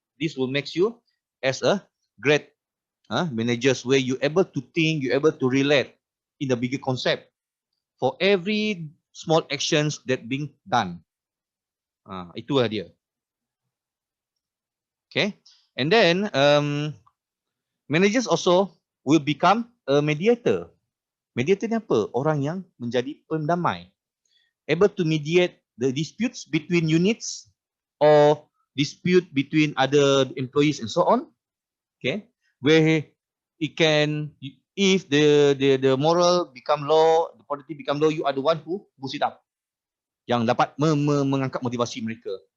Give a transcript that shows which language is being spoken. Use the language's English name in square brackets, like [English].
[English] This will make you as a great managers, where you able to think, you able to relate in the bigger concept for every small actions that being done. [Malay] Itulah dia. [English] Okay. And then managers also will become a mediator. [Malay] Mediator ni apa? Orang yang menjadi pendamai. [English] Able to mediate the disputes between units or dispute between other employees and so on. Okay. Where it can, if the moral become low, the policy become low, you are the one who boost it up. [Malay] Yang dapat mengangkat motivasi mereka.